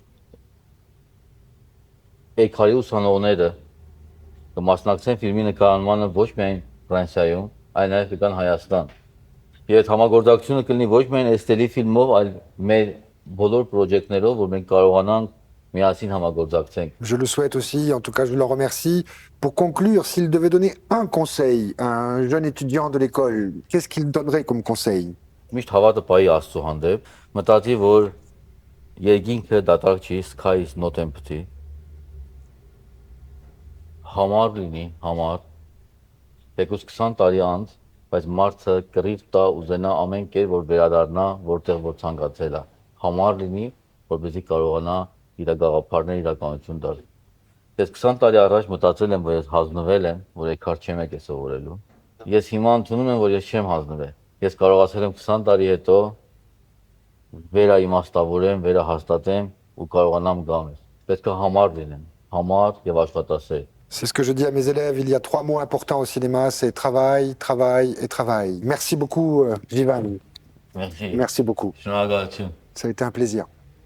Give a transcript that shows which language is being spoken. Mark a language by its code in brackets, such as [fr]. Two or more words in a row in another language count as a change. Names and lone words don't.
[hy] Էգարի ուսանողները կմասնակցեն ֆիլմի նկարահանմանը ոչ միայն Ֆրանսիայում, այլ նաև կգան Հայաստան։ Եվ այդ համագործակցությունը կլինի ոչ միայն էստելի ֆիլմով, այլ մեր բոլոր պրոջեկտներով, որ մենք կարողանանք միասին համագործակցենք։ [fr] Je le souhaite aussi, en tout cas je le remercie. Pour conclure, s'il devait donner un conseil à un jeune étudiant de l'école, qu'est-ce qu'il donnerait comme conseil? [hy] Միշտ հավատը պայի Աստծո հանդեպ, մտածի, որ երկինքը դատարկ չի, [en] sky is not empty։ [hy] Համար լինի, համար, թեկուզ 20 տարի անց, բայց մարդը կռիվ տա ուզենա ամեն կեր, որ վերադառնա, որտեղ որ ցանկացել է։ Համար լինի, որպեսզի կարողանա իր գաղափարները իրականություն դառնալ։ Ես 20 տարի առաջ մտածել եմ, որ ես հանձնվել եմ, որ Էգար չեմ եկել սովորելու։ Ես հիմա ընդունում եմ, որ ես չեմ հանձնվել։ Ես կարողացել եմ 20 տարի հետո վերաիմաստավորեմ, վերահաստատեմ ու կարողանամ գամ։ Պետք է համար լինեմ, համար եւ աշխատասեր։ [fr] C'est ce que je dis à mes élèves, il y a 3 mots importants au cinéma, c'est travail, travail et travail. Merci beaucoup, Jivan. Merci. Merci beaucoup. [hy] Շնորհակալություն։ [fr] Ça a été un plaisir.